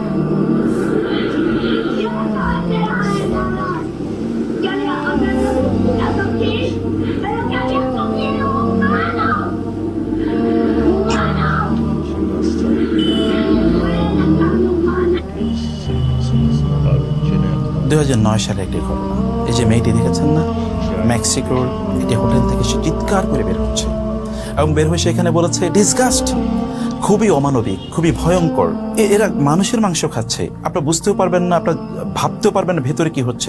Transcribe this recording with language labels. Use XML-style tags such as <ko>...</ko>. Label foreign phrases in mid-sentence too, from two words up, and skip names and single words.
<es>Yo no esperaba nada. Yo había comido aquí, pero que había comido humanos. Humanos. Fue la carne humana.</es> <bn>2009 সালে একটি ঘটনা। এই যে মেয়েটি দেখেছেন না, মেক্সিকোর একটি হোটেল থেকে সে চিৎকার করে বের হচ্ছে এবং বের হয়ে সেখানে বলেছে ডিসগাস্ট, খুবই অমানবিক, খুবই ভয়ঙ্কর। এরা মানুষের মাংস খাচ্ছে, আপনারা বুঝতেও পারবেন না, আপনারা ভাবতেও পারবেন না ভেতরে কি হচ্ছে।</bn>